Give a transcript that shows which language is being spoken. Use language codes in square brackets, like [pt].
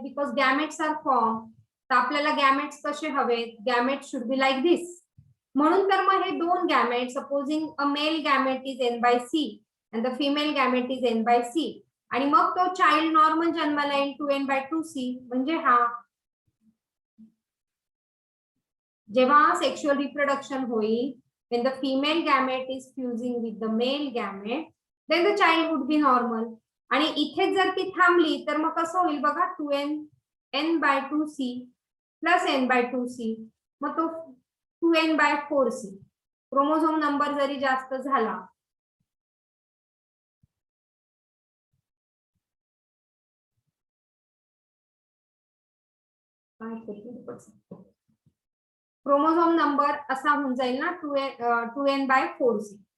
[en] because gametes are form, [mr] तर आपल्याला gametes कसे हवेत? [en] Gametes should be like this. [mr] म्हणून तर मग हे दोन gamete, [en] supposing a male gamete is N/C and the female gamete is N/C, [mr] आणि मग तो चाइल्ड नॉर्मल जन्माला येईल 2N/2C. म्हणजे हा जेव्हा सेक्शुअल रिप्रोडक्शन होईल, [en] when the female gamete is fusing with the male gamete, then the child would be normal. [mr] आणि इथे जर ती थांबली तर मग कसं होईल बघा? 2N/2C प्लस N/2C, मग तो 2N/4C. क्रोमोझोम नंबर जरी जास्त झाला क्रोमोझोम नंबर असा होऊन जाईल ना 2N/4C.